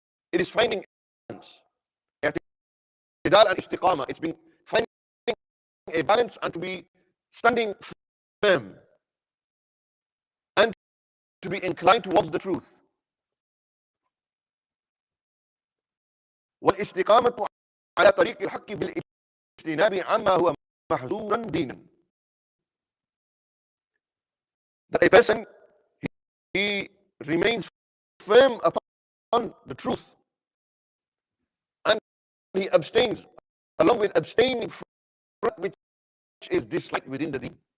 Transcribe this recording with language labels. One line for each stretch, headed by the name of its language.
English: It is finding balance. I'tidal and istiqama. It's been finding a balance and to be standing firm and to be inclined towards the truth.
Arabic: والاستقامة على طريق الحق بالاجتناب عما هو محظورا دينا.
English: That a person, he remains firm upon the truth and he abstains, along with abstaining from that which is disliked within the deen.